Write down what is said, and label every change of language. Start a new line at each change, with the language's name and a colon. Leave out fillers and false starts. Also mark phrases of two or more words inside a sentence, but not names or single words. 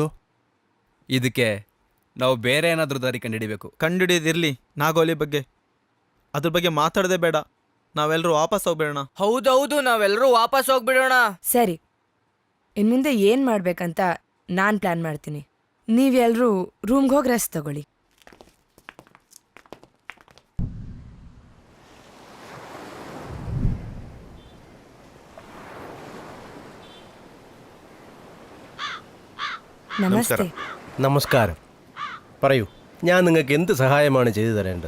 Kannada: ಇದಕ್ಕೆ ನಾವು ಬೇರೆ ಏನಾದರೂ ದಾರಿ ಕಂಡುಹಿಡಿಬೇಕು. ಕಂಡುಹಿಡಿದಿರ್ಲಿ ನಾಗವಲ್ಲಿ ಬಗ್ಗೆ. ಅದ್ರ ಬಗ್ಗೆ ಮಾತಾಡದೆ ಬೇಡ, ನಾವೆಲ್ಲರೂ ವಾಪಸ್ ಹೋಗ್ಬೇಡ. ಹೌದೌದು, ನಾವೆಲ್ಲರೂ ವಾಪಸ್ ಹೋಗ್ಬಿಡೋಣ. ಸರಿ, ಇನ್ಮುಂದೆ ಏನ್ ಮಾಡ್ಬೇಕಂತ ನಾನ್ ಪ್ಲಾನ್ ಮಾಡ್ತೀನಿ. ನೀವೆಲ್ರೂ ರೂಮ್ಗೆ ಹೋಗಿ ರೆಸ್ಟ್ ತಗೊಳ್ಳಿ.
Malayalam: നമസ്തേ. നമസ്കാരം. പറയൂ, ഞാൻ നിങ്ങൾക്ക് എന്ത് സഹായമാണ് ചെയ്തു തരേണ്ടത്?